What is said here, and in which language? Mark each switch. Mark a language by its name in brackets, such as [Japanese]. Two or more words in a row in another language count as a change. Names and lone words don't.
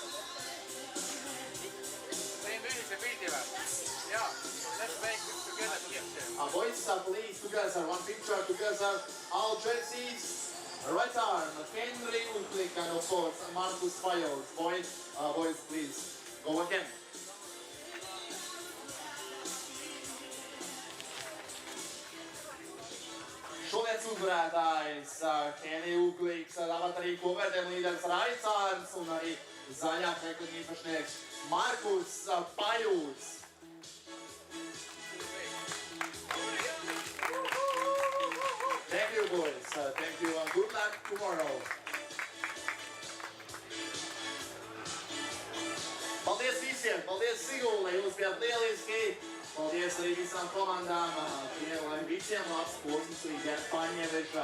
[English] Yeah, let's make it together here. Boys, please together, one picture together, all jerseys. Right arm, Henry Oakland, and of course Markus Pajor. Boys, please go again. [Latvian] Šodienas uzvarētājs Henry Oakland, tāpat arī kopvērtējuma līderis right arms un arī zaļā kriekliņa īpašnieks Markus Pajors. [English] Thank you, boys. Thank you, and good luck tomorrow. [Latvian] Sigulda, jūs bijāt lieliski. Paldies arī visām komandām, lai visiem labs posms līdz paņēmešā.